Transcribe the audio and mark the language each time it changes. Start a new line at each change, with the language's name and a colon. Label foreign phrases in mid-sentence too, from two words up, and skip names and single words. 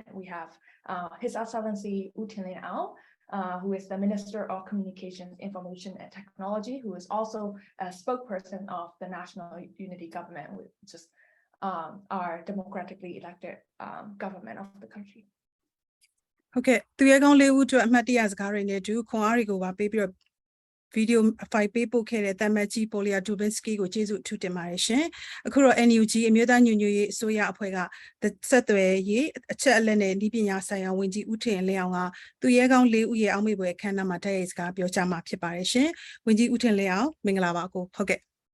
English: We have His Excellency Linn, who is the Minister of Communications, Information and Technology, who is also a spokesperson of the National Unity Government, which is our democratically elected government of the country.
Burmese: Okay, သူရဲ့ကောင်းလေးဦးတို့အမှတ်တရစကားတွေနဲ့တူခွန်အားတွေကိုပါပေးပြီးတော့
English: video file
Burmese: ပေးပို့ခဲ့တဲ့တမန်ကြီး Paula Dobriansky ကိုကျေးဇူးအထူးတင်ပါတယ်ရှင်။အခုတော့ NUG အမျိုးသားညီညွတ်ရေးအစိုးရအဖွဲ့ကဆက်သွယ်ရေးအချက်အလက်နဲ့ဤပညာဆိုင်ရာဝန်ကြီးဦးထင်လင်းအောင်ကသူရဲကောင်း၄ဦးရဲ့အောက်မေ့ပွဲအခမ်းအနားမှာတိုက်ရိုက်စကားပြောကြားမှာဖြစ်ပါတယ်ရှင်။ဝန်ကြီးဦးထင်လင်းအောင်မင်္ဂလာပါကိုဟုတ်ကဲ့